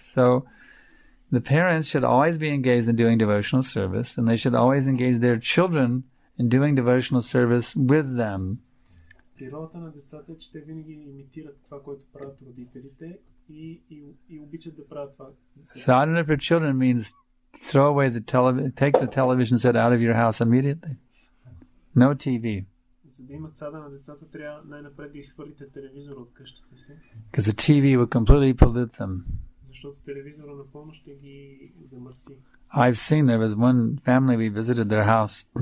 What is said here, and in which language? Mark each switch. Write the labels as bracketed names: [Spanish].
[English] So the parents should always be engaged in doing devotional service, and they should always engage their children in doing devotional service with them. [Bulgarian] Природата на децата е, че те винаги имитират това, което правят родителите и обичат да правят това. [English] Sadhana for children means throw away take the television set out of your house immediately. No TV. [Bulgarian] За да имат сада на децата, трябва най-напред да изхвърлите телевизора от къщата си. [English] Because the TV will completely pollute them. [Bulgarian] Защото телевизора напълно ще ги замърси. [English] I've seen there was one family we visited their house.